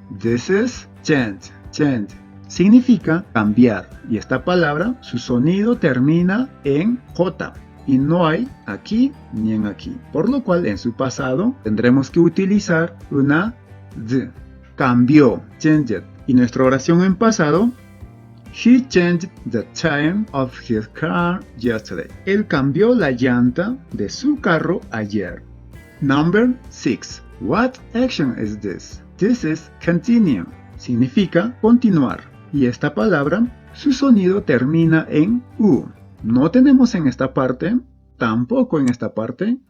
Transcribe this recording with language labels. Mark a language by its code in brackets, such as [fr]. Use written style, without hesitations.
[en] This is change. [es] Significa cambiar. Y esta palabra, su sonido termina en J. Y no hay aquí ni en aquí. Por lo cual en su pasado tendremos que utilizar una D. cambió, changed. Y nuestra oración en pasado, [en] he changed the tire of his car yesterday. [es] Él cambió la llanta de su carro ayer. [en] Number 6. What action is this? This is continue. [es] Significa continuar. Y esta palabra, su sonido termina en U. No tenemos en esta parte, tampoco en esta parte.